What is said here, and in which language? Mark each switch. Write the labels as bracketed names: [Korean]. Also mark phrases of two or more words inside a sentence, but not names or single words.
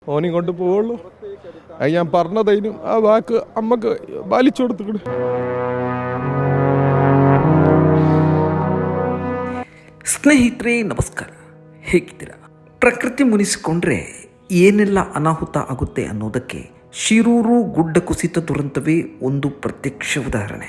[Malayalam] ഓനെയും കൊണ്ട് പോവുള്ളൂ. അത് ഞാൻ പറഞ്ഞതതിനും ആ വാക്ക് അമ്മക്ക് പാലിച്ചു കൊടുത്തുകൂടെ. [Kannada] ಸ್ನೇಹಿತರೆ ನಮಸ್ಕಾರ, ಹೇಗಿದ್ದೀರಾ? ಪ್ರಕೃತಿ ಮುನಿಸಿಕೊಂಡ್ರೆ ಏನೆಲ್ಲ ಅನಾಹುತ ಆಗುತ್ತೆ ಅನ್ನೋದಕ್ಕೆ ಶಿರೂರು ಗುಡ್ಡ ಕುಸಿತ ದುರಂತವೇ ಒಂದು ಪ್ರತ್ಯಕ್ಷ ಉದಾಹರಣೆ.